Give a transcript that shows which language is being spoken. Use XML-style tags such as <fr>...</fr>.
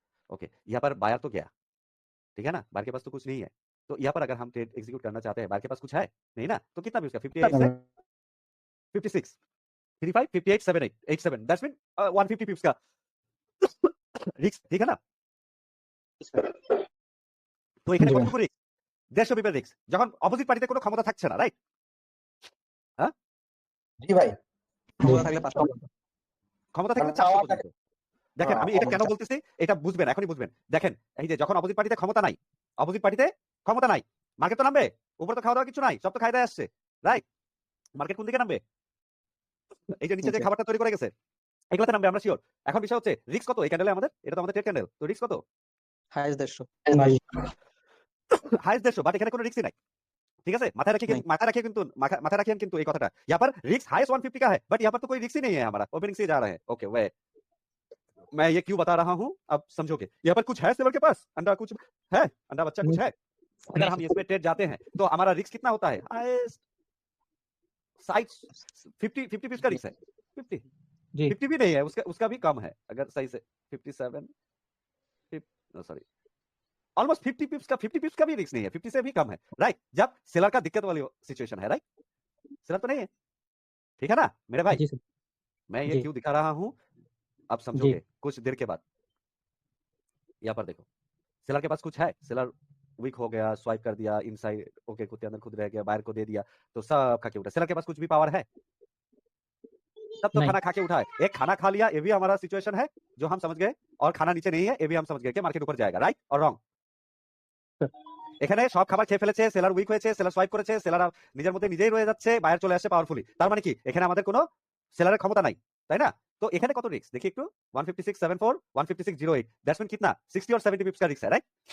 <hi>Okay, यहाँ पर buyer तो गया, ठीक है ना, बायर के पास तो कुछ नहीं है, तो यहाँ पर अगर हम ट्रेड एग्जीक्यूट करना चाहते हैं, बायर के पास कुछ है नहीं ना, तो कितना पिप्स का? 58 से 56, 35, 58, 78, 87, दैट्स मीन 150 पिप्स का रिस्क, ठीक है ना?</hi> <bn>তো এখানে জি ভাই। কতটুকু রিস্ক? 150 পিপের রিস্ক, যখন অপোজিট পার্টিতে কোনো ক্ষমতা থাকছে না, রাইট? জি ভাই, ক্ষমতা থাকলে 500 ক্ষমতা থাকলে তাহলে 400 পাওয়ার পর্যন্ত। দেখেন আমি এটা কেন বলতেছি, এটা বুঝবেন, এখনই বুঝবেন। দেখেন এই যে যখন অপোজিট পার্টিতে ক্ষমতা নাই, অপোজিট পার্টিতে ক্ষমতা নাই, মার্কেট তো নামবে, উপরে তো খাওয়া দাওয়া কিছু নাই, সব তো খাই দায় আসছে, রাইট? মার্কেট কোন দিকে নামবে? এই যে নিচে যে খাবারটা তৈরি করে গেছে, এগুলোতে নামবে, আমরা শিওর। এখন বিষয় হচ্ছে রিস্ক কত এই ক্যান্ডেলে আমাদের? এটা তো আমাদের ট্রেড ক্যান্ডেল, তো রিস্ক কত? হাইয়েস্ট 150। हाईएस्ट 150, বাট এখানে কোনো রিস্কই নাই, ঠিক আছে? মাথায় রাখিয়ে কিন্তু এই কথাটা,</bn> <hi>यहाँ पर रिस्क हाईएस्ट 150 का है, बट यहाँ पर तो कोई रिस्क ही नहीं है हमारा, ओपनिंग से जा रहे हैं। ओके वे मैं ये क्यों बता रहा हूँ, अब समझोगे। यहाँ पर कुछ है सेलर के पास, अंडा कुछ है, अंडा बच्चा कुछ है, अगर हम इसमें ट्रेड जाते हैं तो हमारा रिस्क कितना होता है? हाईएस्ट साइज 50 पीस का रिस्क है, 50 जी 50 भी नहीं है, उसका भी कम है, अगर सही से 57 सॉरी ऑलमोस्ट 50 पिप्स का भी रिस्क नहीं है, 50 से भी कम है, राइट? जब सेलर का दिक्कत वाली सिचुएशन है, राइट? सेलर तो नहीं है, ठीक है ना मेरे भाई? जी सर। मैं ये जी। क्यों दिखा रहा हूं, अब समझोगे कुछ देर के बाद। यहाँ पर देखो सेलर के पास कुछ है, सेलर वीक हो गया, स्वाइप कर दिया इनसाइड, ओके खुद के अंदर खुद रह गया, बायर को दे दिया, तो सब खा के उठा। सेलर के पास कुछ भी पावर है? सब तो नहीं। खाना खा के उठा है। एक खाना खा लिया, ये भी हमारा सिचुएशन है जो हम समझ गए, और खाना नीचे नहीं है, ये भी हम समझ गए कि मार्केट ऊपर जाएगा, राइट और रॉन्ग?</hi> <bn>এখানে সব খাবার খেয়ে ফেলেছে, সেলার উইক হয়েছে, সেলার সোয়াইপ করেছে, সেলার নিজের মধ্যে নিজেই রয়ে যাচ্ছে, বায়ার চলে আসছে পাওয়ারফুলি, তার মানে কি এখানে আমাদের কোনো সেলারের ক্ষমতা নাই, তাই না? তো এখানে কত রিস্ক দেখি একটু,</bn> <hi>156.74, 156.08, दैट्स मीन कितना 60 और 70 पिप्स का रिस्क है, राइट?</hi>